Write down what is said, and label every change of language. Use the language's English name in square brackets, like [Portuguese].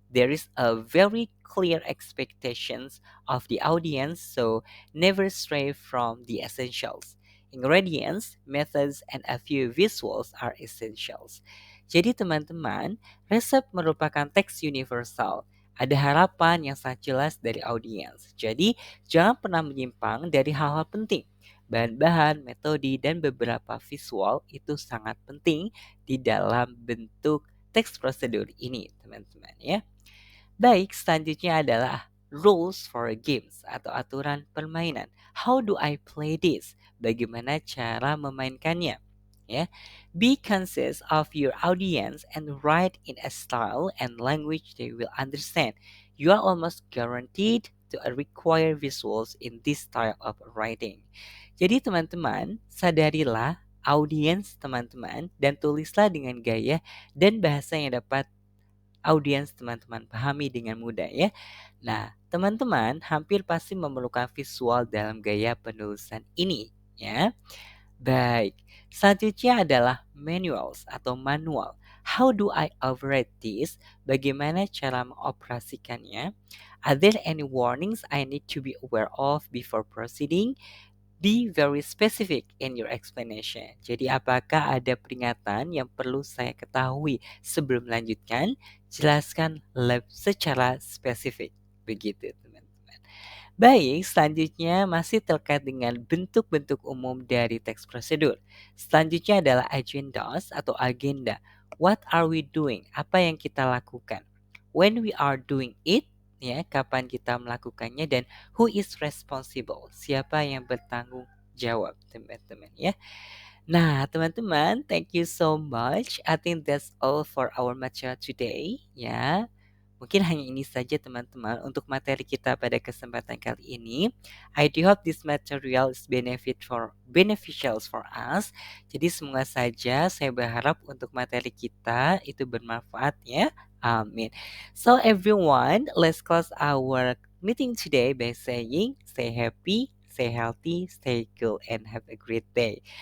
[English] There is a very clear expectations of the audience, so never stray from the essentials. Ingredients, methods, and a few visuals are essentials. [Indonesian] Jadi teman-teman, resep merupakan teks universal. Ada harapan yang sangat jelas dari audiens. Jadi, jangan pernah menyimpang dari hal-hal penting. Bahan-bahan, metode, dan beberapa visual itu sangat penting di dalam bentuk teks prosedur ini, teman-teman ya. Baik, selanjutnya adalah [English] rules for games [Indonesian] atau aturan permainan. [English] How do I play this? [Indonesian] Bagaimana cara memainkannya? [English] Ya, be conscious of your audience and write in a style and language they will understand. You are almost guaranteed to require visuals in this style of writing. [Indonesian] Jadi teman-teman, sadarilah audiens teman-teman dan tulislah dengan gaya dan bahasa yang dapat audiens teman-teman pahami dengan mudah ya. Nah, teman-teman hampir pasti memerlukan visual dalam gaya penulisan ini ya. Baik, selanjutnya adalah manuals atau manual. [English] How do I operate this? [Indonesian] Bagaimana cara mengoperasikannya? [English] Are there any warnings I need to be aware of before proceeding? Be very specific in your explanation. [Indonesian] Jadi apakah ada peringatan yang perlu saya ketahui sebelum melanjutkan? Jelaskan secara spesifik. Begitu teman-teman. Baik, selanjutnya masih terkait dengan bentuk-bentuk umum dari teks prosedur. Selanjutnya adalah agendas atau agenda. [English] What are we doing? [Indonesian] Apa yang kita lakukan? [English] When we are doing it, ya, [Indonesian] kapan kita melakukannya dan [English] who is responsible? [Indonesian] Siapa yang bertanggung jawab, teman-teman ya. [English] Nah, teman-teman, thank you so much. I think that's all for our material today, ya. [Indonesian] Mungkin hanya ini saja teman-teman untuk materi kita pada kesempatan kali ini. [English] I do hope this material is beneficial for us. [Indonesian] Jadi semoga saja saya berharap untuk materi kita itu bermanfaat ya. Amin. [English] So everyone, let's close our meeting today by saying stay happy, stay healthy, stay cool, and have a great day.